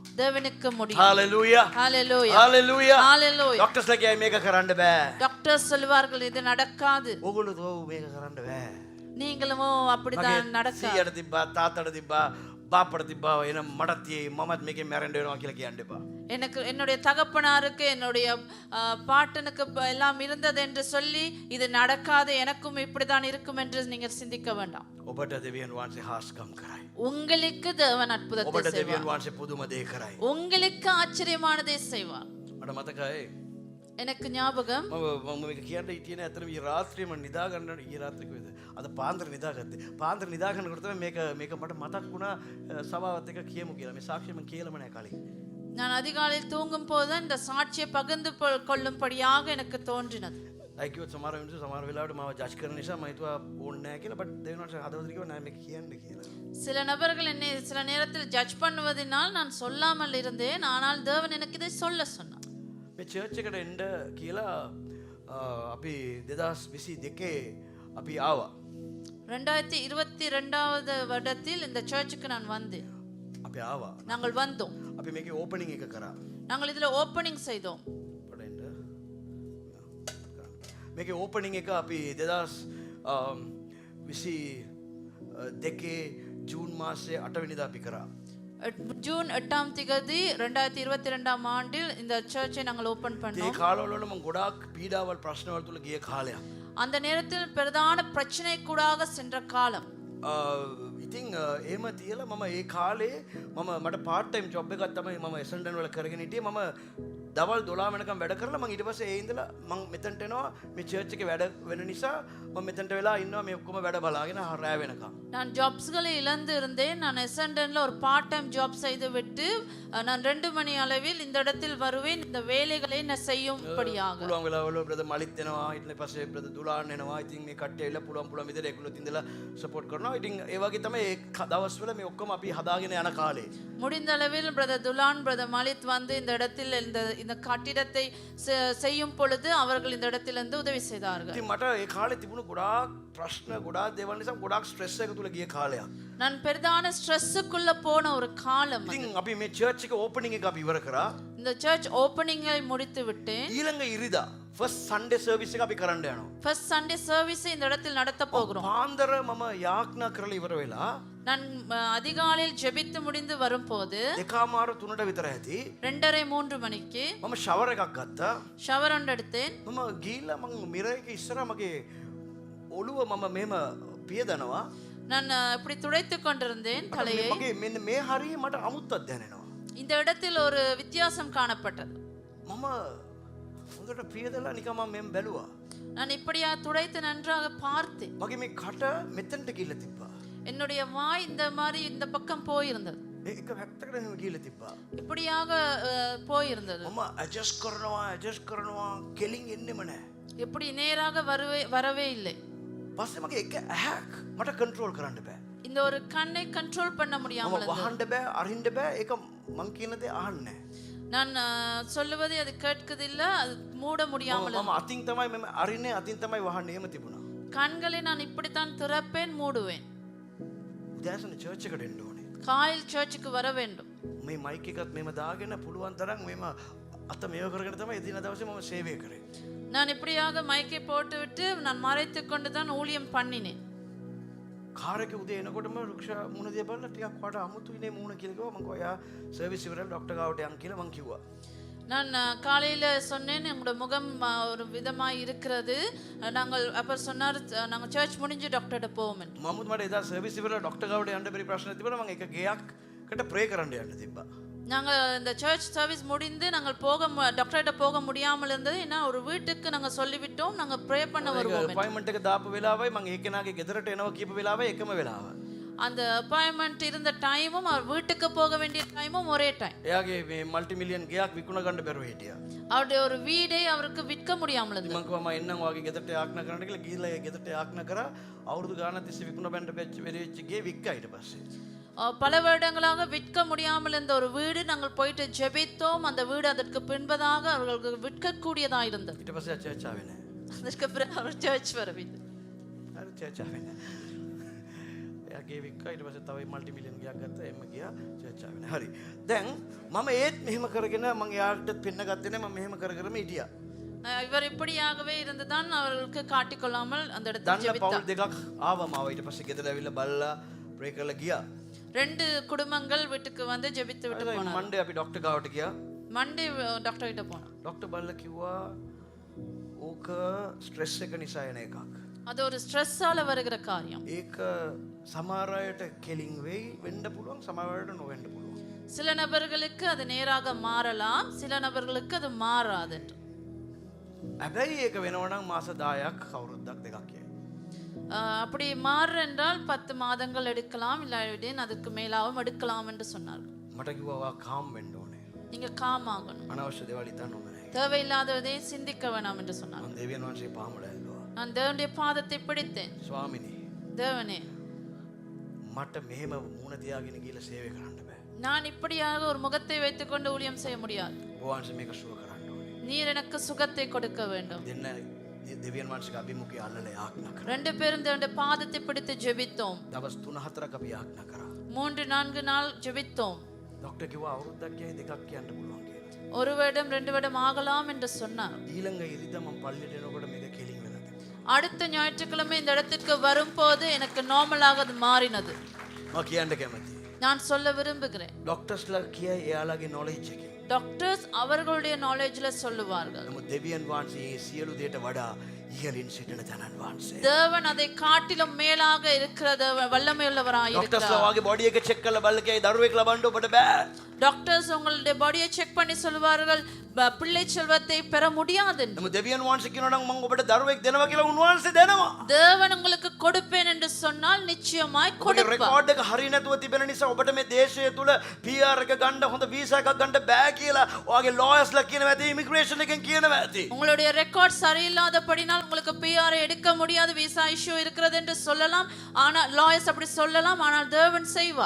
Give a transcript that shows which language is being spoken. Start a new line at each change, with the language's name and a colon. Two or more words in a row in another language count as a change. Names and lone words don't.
Tamil: தேவனுக்கு முடியும்.
Sinhala: හalleluya.
Tamil: ஹalleluya,
Sinhala: හalleluya.
Tamil: ஹalleluya.
Sinhala: ඩොක්ටර්ස්ලා කියයි මේක කරන්න බෑ.
Tamil: டாக்டர் சொல்வார்கள் இது நடக்காது.
Sinhala: ඕගොල්ලෝ මේක කරන්න බෑ.
Tamil: நீங்களும் அப்படிதான் நடக்காது.
Sinhala: සීයට තිබ්බා තාත්තට තිබ්බා බාප්පට තිබ්බා එන මටත් තියේ මමත් මේකෙන් මැරෙන්න වෙනවා කියලා කියන්න එපා.
Tamil: எனக்கு என்னுடைய தகப்பனாருக்கு என்னுடைய பாட்டனுக்கு எல்லாம் இருந்தது என்று சொல்லி இது நடக்காது எனக்கும் இப்படிதான் இருக்கும் என்று நீங்கள் சிந்திக்க வேண்டாம்.
Sinhala: ඔබට දෙවියන් වහන්සේ හාස්කම් කරයි.
Tamil: உங்களுக்கு தேவன் அற்புதத்தை
Sinhala: ඔබට
Tamil: செய்வார்.
Sinhala: දෙවියන් වහන්සේ පුදුම දේ කරයි.
Tamil: உங்களுக்கு ஆச்சரியமானதை செய்வார்.
Sinhala: මට මතකයි
Tamil: எனக்கு ஞாபகம்
Sinhala: මම මේක කියන්න හිටියේ නෑ. අතන ඊ රාත්‍රියේම නිදා ගන්න ඊ රාත්‍රියේ කොහෙද? අද පාන්දර නිදාගත්තේ. පාන්දර නිදා ගන්නකොට තමයි මේක මට මතක් වුණා සභාවත් එක්ක කියමු කියලා. මේ සාක්ෂිය මම කියලාම නෑ කලින්.
Tamil: நான் அதிகாலையில் தூங்கும் போது இந்த சாட்சியை பகிர்ந்து கொள்ளும்படியாக எனக்கு தோன்றினது.
Sinhala: ලයිකියෝ සමහර වෙලාවට සමහර වෙලාවට මාව ජජ් කරන නිසා මම හිතුවා ඕනේ නෑ කියලා. බට් දෙවියන් වහන්සේ හදවතට කිව්වා නෑ මේක කියන්න කියලා.
Tamil: சில நபர்கள் என்னை சில நேரத்தில் ஜட்ஜ் பண்ணுவதனால் நான் சொல்லாமல் இருந்தேன். ஆனால் தேவன் எனக்கு இதை சொல்ல சொன்னார்.
Sinhala: මේ චර්ච් එකට එන්න කියලා අපි 2022 අපි ආවා.
Tamil: 2022வது வருடத்தில் இந்த சர்ச்சுக்கு நான் வந்தேன்.
Sinhala: අපි ආවා.
Tamil: நாங்கள் வந்தோம்.
Sinhala: අපි මේකේ ඕපනින් එක කරා.
Tamil: நாங்கள் இதுல ஓப்பனிங் செய்தோம்.
Sinhala: පොඩ්ඩක් එන්න. මේකේ ඕපනින් එක අපි 2022 ජූන් මාසයේ 8 වෙනිදා අපි කරා.
Tamil: ஜூன் 8ஆம் தேதி 2022ஆம் ஆண்டில் இந்த சர்ச்சை நாங்கள் ஓபன்
Sinhala: ඒ
Tamil: பண்ணோம்.
Sinhala: කාලවල මම ගොඩාක් පීඩාවල් ප්‍රශ්නවල තුල ගිය කාලයක්.
Tamil: அந்த நேரத்தில் பிரதான பிரச்சனை கூடாக சென்ற காலம்.
Sinhala: ඉතින් එහෙම තියලා මම ඒ කාලේ මට
English: part time job
Sinhala: එකක් තමයි මම එසෙන්ඩන් වල කරගෙන හිටියේ. මම දවල් 12 වෙනකම් වැඩ කරලා මම ඊට පස්සේ ඒ ඉඳලා මම මෙතනට එනවා. මේ චර්ච් එකේ වැඩ වෙන නිසා මම මෙතනට වෙලා ඉන්නවා මේ ඔක්කොම වැඩ බලාගෙන රැ වෙනකම්.
Tamil: நான் ஜாப்ஸ்களை இழந்து இருந்தேன். நான் எசண்டன்ல ஒரு
English: part time job
Tamil: செய்து விட்டு நான் 2 மணி அளவில் இந்த இடத்தில் வருவேன். இந்த வேலைகளை நான் செய்யும்படியாக.
Sinhala: පුළුවන් වෙලාවල බ්‍රදර් මලිත් එනවා. ඊට පස්සේ බ්‍රදර් දුලාන් එනවා. ඉතින් මේ කට්ටිය ඇවිල්ලා පුළුවන් විදිහට ඒගොල්ලෝ ඉඳලා සපෝට් කරනවා. ඉතින් ඒ වගේ තමයි ඒ දවස්වල මේ ඔක්කොම අපි හදාගෙන යන කාලේ.
Tamil: முடிந்த அளவில் பிரதர் துலான் பிரதர் மலித் வந்து இந்த இடத்தில் இந்த கட்டிடத்தை செய்யும் பொழுது அவர்கள் இந்த இடத்திலிருந்து உதவி செய்தார்கள்.
Sinhala: ඉතින් මට ඒ කාලේ තිබුණු ගොඩාක් ප්‍රශ්න ගොඩාක් දේවල් නිසා ගොඩාක් ස්ට්‍රෙස් එක තුල ගිය කාලයක්.
Tamil: நான் பெரிதான ஸ்ட்ரெஸ்ஸுக்குள்ள போன ஒரு காலம்.
Sinhala: ඉතින් අපි මේ චර්ච් එක ඕපනින් එක අපි ඉවර කරා.
Tamil: இந்த
English: church opening
Tamil: முடித்து விட்டேன்.
Sinhala: ඊළඟ ඉරිදා
English: first Sunday service
Sinhala: එක අපි කරන්න යනවා.
English: first Sunday service
Tamil: இந்த இடத்தில் நடத்த போகிறோம்.
Sinhala: පාන්දර මම යාඥා කරලා ඉවර වෙලා
Tamil: நான் அதிகாலையில் ஜெபித்து முடிந்து வரும்போது
Sinhala: 2:00 3ට විතර ඇති
Tamil: 2:30 3 மணிக்கு
Sinhala: මම ෂවර් එකක් ගත්තා.
Tamil: ஷவர் ஒன்று எடுத்தேன்.
Sinhala: මම ගිහිල්ලා මම මිරර් එකේ ඉස්සරහා මගේ ඔළුව මම මෙහෙම පියදනවා.
Tamil: நான் இப்படி துடைத்து கொண்டிருந்தேன் தலையை.
Sinhala: මගේ මෙන්න මේ හරිය මට අමුත්තක් දැනෙනවා.
Tamil: இந்த இடத்தில் ஒரு வித்தியாசம் காணப்பட்டது.
Sinhala: මම හොඳට පියදලා නිකන් මම මෙහෙම බැලුවා.
Tamil: நான் இப்படியா துடைத்து நன்றாக பார்த்தேன்.
Sinhala: මගේ මේ කට මෙතනට ගිහිල්ලා තිබ්බා.
Tamil: என்னுடைய வாய் இந்த மாதிரி இந்த பக்கம் போயிருந்தது.
Sinhala: ඒක පැත්තකට නෙමෙයි ගිහිල්ලා තිබ්බා.
Tamil: இப்படியாக போயிருந்தது.
Sinhala: මම ඇඩ්ජස්ට් කරනවා කෙලින් එන්නෙම නැහැ.
Tamil: எப்படி நேராக வரவே இல்லை.
Sinhala: පස්සේ මගේ එක ඇහක් මට කන්ට්‍රෝල් කරන්න බෑ.
Tamil: இந்த ஒரு கண்ணை கண்ட்ரோல் பண்ண
Sinhala: මම
Tamil: முடியாமல் இருந்தது.
Sinhala: වහන්න බෑ අරින්න බෑ. ඒක මං කියන දේ අහන්නේ නැහැ.
Tamil: நான் சொல்லுவதை அது கேட்கதில்ல, அது மூட முடியாமல்
Sinhala: මම අතින් තමයි මම අරින්නේ අතින් තමයි වහන්නේ එහෙම තිබුණා.
Tamil: கண்களை நான் இப்படித்தான் திறப்பேன் மூடுவேன்.
Sinhala: උදෑසන චර්ච් එකට එන්න ඕනේ.
Tamil: காலையில் சர்ச்சுக்கு வர வேண்டும்.
Sinhala: මේ මයික් එකත් මෙහෙම දාගෙන පුළුවන් තරම් මෙහෙම අත මේව කරගෙන තමයි එදින දවසේ මම සේවය කරේ.
Tamil: நான் இப்படியாக மைக்கை போட்டுவிட்டு நான் மறைத்து கொண்டு தான் ஊழியம் பண்ணினேன்.
Sinhala: කාර් එකේ උදේ එනකොටම රුක්ෂා මුණ දිහා බලලා ටිකක් වට අමුතුයිනේ මූණ කියලා කිව්වා. මම කිව්වා යා සර්විස් ඉවරලා ඩොක්ටර් ගාවට යන් කියලා මං කිව්වා.
Tamil: நான் காலையில் சொன்னேன் உங்களோட முகம் ஒரு விதமாக இருக்கிறது. நாங்கள் அப்புறம் சொன்னார் நாங்கள் சர்ச் முடிஞ்சு டாக்டர்கிட்ட போவோம் என்று.
Sinhala: මමුත් මට එදා සර්විස් ඉවරලා ඩොක්ටර් ගාවට යන්න බැරි ප්‍රශ්න තිබුණා. මම එක ගේයක්කට ප්‍රේ කරන්න යන්න තිබ්බා.
Tamil: நாங்கள் இந்த
English: church service
Tamil: முடிந்து நாங்கள் டாக்டர்கிட்ட போக முடியாமல் இருந்தது. ஏன்னா ஒரு வீட்டுக்கு நாங்கள் சொல்லிவிட்டோம் நாங்கள் ப்ரே பண்ண வருவோம்.
Sinhala: அப்பாயின்மெண்ட் එක දාපු වෙලාවයි මම ඒකනාගේ ගෙදරට එනවා කියපු වෙලාවයි එකම වෙලාව.
Tamil: அந்த அப்பாயின்மெண்ட் இருந்த டைமும் அவர் வீட்டுக்கு போக வேண்டிய டைமும் ஒரே டைம்.
Sinhala: එයාගේ මේ
English: multi million
Sinhala: ගයක් විකුණ ගන්න බැරුව හිටියා.
Tamil: அவருடைய ஒரு வீடை அவருக்கு விற்க முடியாமல் இருந்தது.
Sinhala: මම කිව්වා මම එන්නම් ඔයාගේ ගෙදරට යාඥා කරන්න කියලා ගිහිල්ලා ඒ ගෙදරට යාඥා කරා. අවුරුදු ගානක් තිස්සේ විකුණ බැන්න වෙච්ච ගේ වික්කා ඊට පස්සේ.
Tamil: பல வருடங்களாக விற்க முடியாமல் இருந்த ஒரு வீடு நாங்கள் போயிட்டு ஜெபித்தோம். அந்த வீடு அதற்கு பின்பதாக அவர்களுக்கு விற்கக்கூடியதாக இருந்தது.
Sinhala: ඊට පස්සේ චර්ච් ආවේ නැහැ. அதற்கு பிறகு அவர் சர்ச் வரவில்லை. හරි චර්ච් ආවේ නැහැ. එයාගේ වික්කා ඊට පස්සේ තව
English: multi million
Sinhala: ගයක් ගත්තා. එම්ම ගියා චර්ච් ආවේ නැහැ. හරි. දැන් මම ඒත් මෙහෙම කරගෙන මම එයාට පෙන්න ගත්තේ නැහැ. මම මෙහෙම කරගෙන හිටියා.
Tamil: இவர் இப்படியாகவே இருந்துதான் அவர்களுக்கு காட்டிக்கொள்ளாமல் அந்த இடத்தில்
Sinhala: දන්න පවුල්
Tamil: ஜெபித்தார்.
Sinhala: දෙකක් ආවම ආවා. ඊට පස්සේ ගෙදර ඇවිල්ලා බල්ලා ප්‍රේ කරලා ගියා.
Tamil: ரெண்டு குடும்பங்கள் வீட்டுக்கு வந்து ஜெபித்து விட்டு போனாங்க.
Sinhala: මණ්ඩේ අපි ඩොක්ටර් ගාවට ගියා.
Tamil: மண்டே டாக்டர் கிட்ட போனோம்.
Sinhala: ඩොක්ටර් බල්ලා කිව්වා ඕක ස්ට්‍රෙස් එක නිසා එන එකක්.
Tamil: அது ஒரு ஸ்ட்ரெஸ்ஸால வருகிற காரியம்.
Sinhala: ඒක සමහර අයට කෙලින් වෙයි වෙන්න පුළුවන් සමහර අයට නොවෙන්න පුළුවන්.
Tamil: சில நபர்களுக்கு அது நேராக மாறலாம், சில நபர்களுக்கு அது மாறாது.
Sinhala: හැබැයි ඒක වෙනවා නම් මාස 10ක් අවුරුද්දක් දෙකක් යයි.
Tamil: அப்படி மாறு என்றால் 10 மாதங்கள் எடுக்கலாம், இல்லாவிடின் அதுக்கு மேலாவும் எடுக்கலாம் என்று சொன்னார்கள்.
Sinhala: මට කිව්වා ඔයා කාම් වෙන්න ඕනේ.
Tamil: நீங்க காம் ஆகணும்,
Sinhala: අනවශ්‍ය දේවල් හිතන්න ඕනේ නැහැ.
Tamil: தேவையில்லாததை சிந்திக்க வேணாம் என்று சொன்னார்.
Sinhala: මම දෙවියන් වහන්සේ පාමුල ඇල්ලුවා.
Tamil: நான் தேவனுடைய பாதத்தை பிடித்தேன்.
Sinhala: ස්වාමිනේ
Tamil: தேவனே,
Sinhala: මට මෙහෙම මූණ තියාගෙන ගිහලා සේවය කරන්න බෑ.
Tamil: நான் இப்படியாக ஒரு முகத்தை வைத்துக்கொண்டு ஊழியம் செய்ய முடியாது.
Sinhala: ඔබ වහන්සේ මේක සුව කරන්න ඕනේ.
Tamil: நீர் எனக்கு சுகத்தை கொடுக்க வேண்டும்.
Sinhala: දෙන්න දෙවියන් වහන්සේගේ අභිමුඛය අල්ලලා යාඥා කරා.
Tamil: ரெண்டு பேரும் தேவனுடைய பாதத்தை பிடித்து ஜெபித்தோம்.
Sinhala: දවස් 3-4ක් අපි යාඥා කරා.
Tamil: 3-4 நாள் ஜெபித்தோம்.
Sinhala: ડોક્ટર කිව්වා අවුරුද්දක් යයි දෙකක් කියන්න පුළුවන් කියලා.
Tamil: ஒரு வருடம் 2 வருடம் ஆகலாம் என்று சொன்னார்.
Sinhala: ඊළඟ ඉරිදා මම පල්ලෙට එනකොට මේක කෙලින් වෙලා තිබුණා.
Tamil: அடுத்த ஞாயிற்றுக்கிழமை இந்த இடத்திற்கு வரும்போது எனக்கு நார்மலாக அது மாறினது.
Sinhala: මම කියන්න කැමතියි.
Tamil: நான் சொல்ல விரும்புகிறேன்.
Sinhala: ડોක්ටර්ස්ලා කියයි එයාලගේ knowledge එකෙන්.
Tamil: டாக்டர்ஸ் அவர்களுடைய நாலேஜ்ல சொல்லுவார்கள்.
Sinhala: නමුත් දෙවියන් වහන්සේ මේ සියලු දේට වඩා ඉහළින් සිටින තනන් වහන්සේ.
Tamil: தேவன் அதை காட்டிலும் மேலாக இருக்கிற வல்லமையுள்ளவராய்
Sinhala: ડોක්ටර්ස්ලා
Tamil: இருக்கிறார்.
Sinhala: වගේ බොඩි එක චෙක් කරලා බලලා කියයි දරුවෙක් ලබන්න ඔබට බෑ.
Tamil: டாக்டர்ஸ் உங்களுடைய பாடியை செக் பண்ணி சொல்வார்கள் பிள்ளை செல்வத்தை பெற முடியாது என்று.
Sinhala: නමුත් දෙවියන් වහන්සේ කියනවා නම් මම ඔබට දරුවෙක් දෙනවා කියලා උන්වහන්සේ දෙනවා.
Tamil: தேவன் உங்களுக்கு கொடுப்பேன் என்று சொன்னால் நிச்சயமாய்
Sinhala: ඔබගේ
Tamil: கொடுப்பார்.
Sinhala: රෙකෝඩ් එක හරිය නැතුව තිබෙන නිසා ඔබට මේ දේශය තුල PR එක ගන්න හොඳ වීසා එකක් ගන්න බෑ කියලා ඔයාගේ lawyers-ලා කියනවා ඇති, ඉමිග්‍රේෂන් එකෙන් කියනවා ඇති.
Tamil: உங்களுடைய ரெக்கார்ட் சரியில்லாதபடினால் உங்களுக்கு பிஆர் எடுக்க முடியாது,
English: visa issue
Tamil: இருக்கிறது என்று சொல்லலாம். ஆனால் லாயர்ஸ் அப்படி சொல்லலாம், ஆனால் தேவன் செய்வார்.